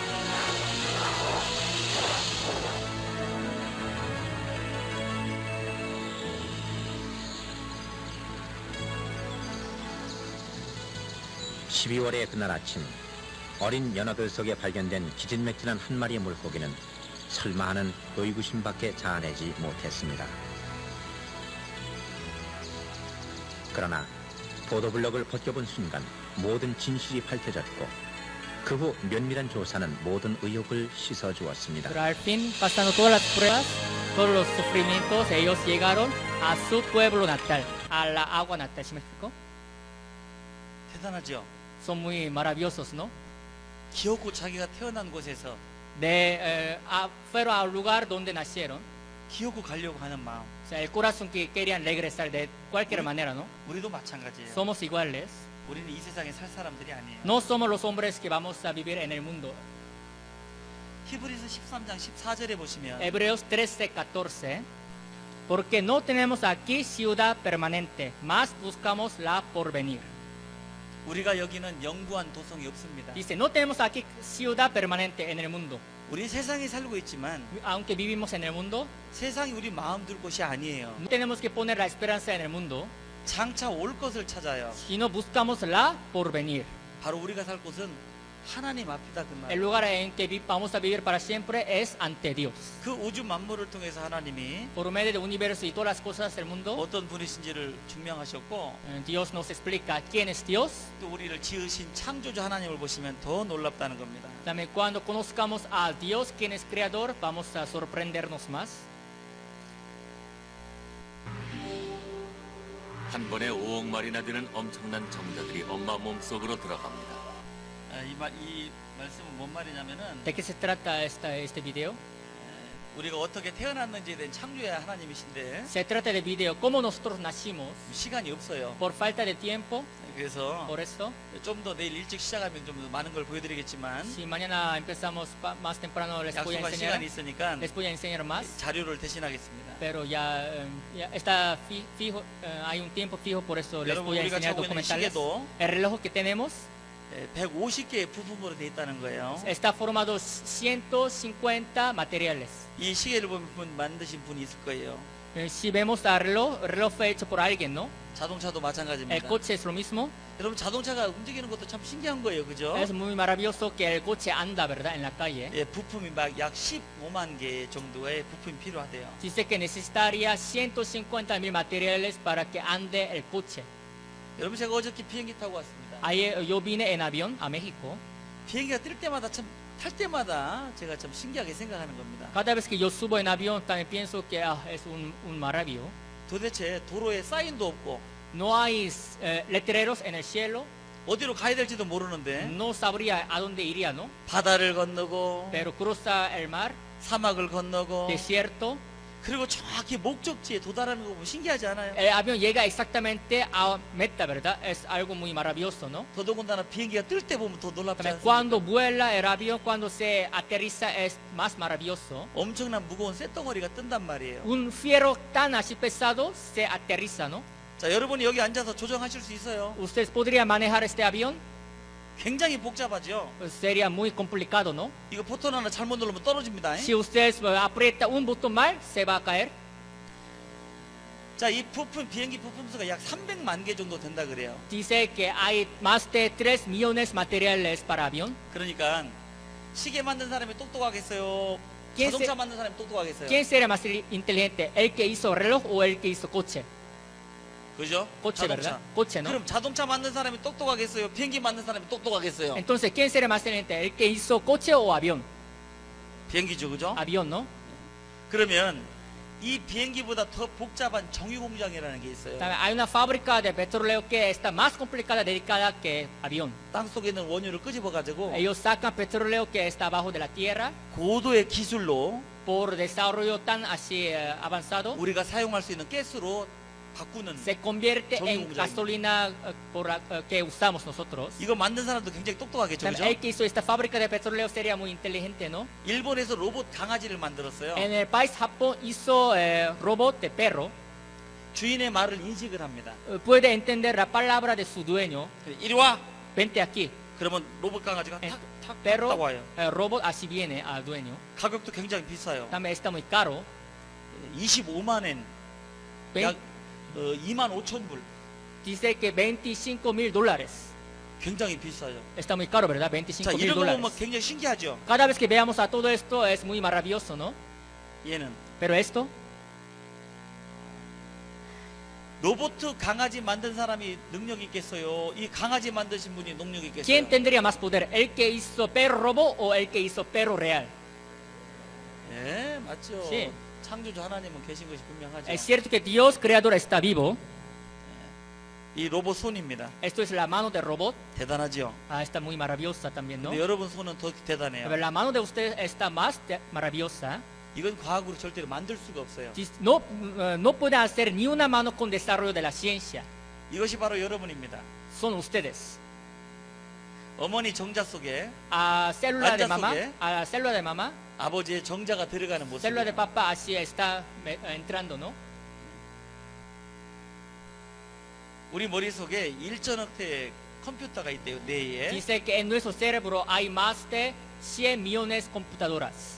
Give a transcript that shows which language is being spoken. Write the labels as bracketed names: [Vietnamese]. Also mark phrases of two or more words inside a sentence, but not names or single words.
[Korean] 십 12월의 그날 아침 어린 연어들 속에 발견된 기진맥진한 한 마리의 물고기는 설마 하는 의구심밖에 자아내지 못했습니다. 그러나 보도블럭을 벗겨본 순간 모든 진실이 밝혀졌고 그 후 면밀한 조사는 모든 의혹을 씻어주었습니다. [Spanish] Pero al fin, pasando todas las pruebas, todos los sufrimientos, ellos llegaron a su pueblo natal, a la agua natal. ¿Sí me explico? [Korean] 대단하죠. [Spanish] Son muy maravillosos, ¿no? [Korean] 기어코 자기가 태어난 곳에서 [Spanish] Fueron al lugar donde nacieron. [Korean] 기어코 가려고 하는 마음. [Spanish] O sea, el corazón que querían regresar de cualquier manera, ¿no? [Korean] 우리도 마찬가지예요. [Spanish] Somos iguales. [Korean] 우리는 이 세상에 살 사람들이 아니에요. [Spanish] No somos los hombres que vamos a vivir en el mundo. [Korean] 히브리서 13장 14절에 보시면 [Spanish] Hebreos 13:14. Porque no tenemos aquí ciudad permanente, mas buscamos la porvenir. [Korean] 우리가 여기는 영구한 도성이 없습니다. [Spanish] Dice, no tenemos aquí ciudad permanente en el mundo. [Korean] 우리 세상에 살고 있지만 [Spanish] Aunque vivimos en el mundo, [Korean] 세상이 우리 마음 둘 곳이 아니에요. [Spanish] no tenemos que poner la esperanza en el mundo, [Korean] 장차 올 것을 찾아요. [Spanish] sino buscamos la porvenir. [Korean] 바로 우리가 살 곳은 하나님 앞이다 그 [Spanish] El [Korean] 말. [Spanish] lugar en que vamos a vivir para siempre es ante Dios. [Korean] 그 우주 만물을 통해서 하나님이 [Spanish] Por medio del universo y todas las cosas del mundo, [Korean] 어떤 분이신지를 증명하셨고, [Spanish] Dios nos explica quién es Dios. [Korean] 또 우리를 지으신 창조주 하나님을 보시면 더 놀랍다는 겁니다. [Spanish] También cuando conozcamos a Dios, quien es creador, vamos a sorprendernos más. [Korean] 한 번에 5억 마리나 되는 엄청난 정자들이 엄마 몸속으로 들어갑니다. 이 말씀은 뭔 말이냐면은 [Spanish] ¿De qué se trata este video? [Korean] 우리가 어떻게 태어났는지에 대한 창조의 하나님이신데 [Spanish] Se trata del video cómo nosotros nacimos [Korean] 시간이 없어요. [Spanish] por falta de tiempo. [Korean] 그래서 [Spanish] Por eso, [Korean] 좀 더 내일 일찍 시작하면 좀 더 많은 걸 보여드리겠지만 [Spanish] si mañana empezamos más temprano, les voy a [Korean] 약속한 [Spanish] enseñar, [Korean] 시간이 있으니까 [Spanish] les voy a enseñar más. [Korean] 자료를 대신하겠습니다. [Spanish] Pero ya, está fijo, hay un tiempo fijo, por eso les [Korean] 여러분, [Spanish] voy a [Korean] 우리가 [Spanish] enseñar [Korean] 차고 있는 [Spanish] documentales. [Korean] 시계도 [Spanish] El reloj que tenemos [Korean] 150개의 부품으로 되어 있다는 거예요. [Spanish] está formado 150 materiales. [Korean] 이 시계를 보면 만드신 분이 있을 거예요. [Spanish] Si vemos el reloj fue hecho por alguien, ¿no? [Korean] 자동차도 [Spanish] El [Korean] 마찬가지입니다. [Spanish] coche es lo mismo. [Korean] 여러분 자동차가 움직이는 것도 참 신기한 거예요, 그죠? [Spanish] Es muy maravilloso que el coche anda, ¿verdad? En la calle. [Korean] 예, 부품이 막 약 15만 개 정도의 부품이 필요하대요. [Spanish] Dice que necesitaría 150,000 materiales para que ande el coche. [Korean] 여러분 제가 어저께 비행기 타고 왔습니다. [Spanish] Ayer yo vine en avión a México. [Korean] 비행기가 뜰 때마다 참 탈 때마다 제가 참 신기하게 생각하는 겁니다. [Spanish] Cada vez que yo subo en avión también pienso que es un maravillo. [Korean] 도대체 도로에 사인도 없고 [Spanish] No hay letreros en el cielo. [Korean] 어디로 가야 될지도 모르는데 [Spanish] No sabría a dónde iría, ¿no? [Korean] 바다를 건너고 [Spanish] Pero cruza el mar, [Korean] 사막을 건너고 [Spanish] desierto. [Korean] 그리고 정확히 목적지에 도달하는 거 보면 신기하지 않아요? [Spanish] El avión llega exactamente a meta, ¿verdad? Es algo muy maravilloso, ¿no? [Korean] 더더군다나 비행기가 뜰 때 보면 더 놀랍지 [Spanish] También [Korean] 않습니까? [Spanish] cuando vuela el avión, cuando se aterriza es más maravilloso. [Korean] 엄청난 무거운 쇳덩어리가 뜬단 말이에요. [Spanish] Un fierro tan así pesado se aterriza, ¿no? [Korean] 자, 여러분이 여기 앉아서 조정하실 수 있어요. [Spanish] ¿Ustedes podrían manejar este avión? [Korean] 굉장히 복잡하죠. [Spanish] Sería muy complicado, ¿no? [Korean] 이거 버튼 하나 잘못 누르면 떨어집니다. [Spanish] Si ustedes aprietan un botón mal, se va a caer. [Korean] 자, 이 부품 비행기 부품 수가 약 300만 개 정도 된다 그래요. [Spanish] Dice que hay más de 3 millones materiales para avión. [Korean] 그러니까 시계 만든 사람이 똑똑하겠어요? [Spanish] ¿Quién [Korean] 자동차 [Spanish] se- [Korean] 만든 사람이 똑똑하겠어요? [Spanish] ¿Quién sería más inteligente? ¿El que hizo reloj o el que hizo coche? [Korean] 그죠? [Spanish] Coche, ¿verdad? Coche, ¿no? [Korean] 그럼 자동차 만든 사람이 똑똑하겠어요? 비행기 만든 사람이 똑똑하겠어요? [Spanish] Entonces, ¿quién sería más inteligente? ¿El que hizo coche o avión? [Korean] 비행기죠, 그죠? [Spanish] Avión, ¿no? [Korean] 그러면 이 비행기보다 더 복잡한 정유 공장이라는 게 있어요. [Spanish] También hay una fábrica de petróleo que está más complicada, dedicada que avión. [Korean] 땅 속에 있는 원유를 끄집어 가지고 [Spanish] Ellos sacan petróleo que está abajo de la tierra [Korean] 고도의 기술로 [Spanish] por desarrollo tan así avanzado. [Korean] 우리가 사용할 수 있는 가스로 바꾸는. [Spanish] Se convierte [Korean] 정유 [Spanish] en [Korean] 공장입니다. [Spanish] gasolina que usamos nosotros. [Korean] 이거 만든 사람도 굉장히 똑똑하겠죠, [Spanish] También [Korean] 그죠? [Spanish] el que hizo esta fábrica de petróleo sería muy inteligente, ¿no? [Korean] 일본에서 로봇 강아지를 만들었어요. [Spanish] En el país Japón hizo robot de perro. [Korean] 주인의 말을 인식을 합니다. [Spanish] Puede entender la palabra de su dueño. [Korean] 이리 와. [Spanish] Vente aquí. [Korean] 그러면 로봇 강아지가 예. 탁탁 [Spanish] Pero [Korean] 탁 와요. [Spanish] el robot así viene al dueño. [Korean] 가격도 굉장히 비싸요. [Spanish] También está muy caro. [Korean] 25만 엔, [Spanish] Ve- [Korean] 약 2만 5천 불. [Spanish] Dice que $25,000. [Korean] 굉장히 비싸요. [Spanish] Está muy caro, ¿verdad? [Korean] 자, [Spanish] $25,000. [Korean] 이런 거 보면 굉장히 신기하죠. [Spanish] Cada vez que veamos a todo esto es muy maravilloso, ¿no? [Korean] 얘는 [Spanish] Pero esto, [Korean] 로봇 강아지 만든 사람이 능력 있겠어요? 이 강아지 만드신 분이 능력 있겠어요? [Spanish] ¿quién tendría más poder? ¿El que hizo perro robot o el que hizo perro real? [Korean] 예, 맞죠. [Spanish] Sí. [Korean] 창조주 하나님은 계신 것이 분명하죠. [Spanish] Es cierto que Dios creador está vivo. [Korean] 이 로봇 손입니다. [Spanish] Esto es la mano del robot. [Korean] 대단하죠. [Spanish] Está muy maravillosa también, ¿no? [Korean] 근데 여러분 손은 더 대단해요. [Spanish] Pero la mano de usted está más maravillosa. [Korean] 이건 과학으로 절대로 만들 수가 없어요. [Spanish] No, no puede hacer ni una mano con desarrollo de la ciencia. [Korean] 이것이 바로 여러분입니다. [Spanish] Son ustedes. [Korean] 어머니 정자 속에 [Spanish] A célula de Anda mamá, sobre. a la célula de mamá, [Korean] 아버지의 정자가 들어가는 모습. [Spanish] célula de papá así está entrando, ¿no? [Korean] 우리 머릿속에 1천억 대의 컴퓨터가 있대요. 뇌에. [Spanish] Dice que en nuestro cerebro hay más de 100 millones de computadoras.